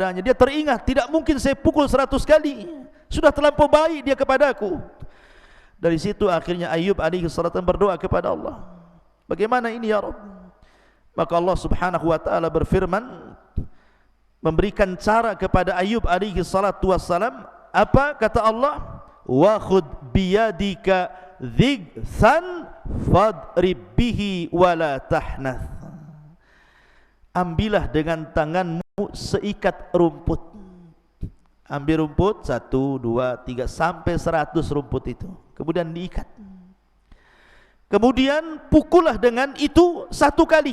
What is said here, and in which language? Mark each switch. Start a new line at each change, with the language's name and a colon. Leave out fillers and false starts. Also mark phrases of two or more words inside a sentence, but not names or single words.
Indonesian: Dia teringat, tidak mungkin saya pukul 100 kali, sudah terlampau baik dia kepadaku. Dari situ akhirnya Ayub
Arabic: عليه الصلاة
Indonesian: berdoa kepada Allah, bagaimana ini
Arabic: يا رب?
Indonesian: Maka Allah
Arabic: سبحانه وتعالى
Indonesian: berfirman, memberikan cara kepada Ayub
Arabic: عليه الصلاة والسلام.
Indonesian: Apa kata Allah?
Arabic: وخذ بيدك ضغثا فاضرب به ولا تحنث.
Indonesian: Ambillah dengan tanganmu seikat rumput. Ambil rumput 1, 2, 3 sampai 100 rumput itu, kemudian diikat. Kemudian pukullah dengan itu 1 kali.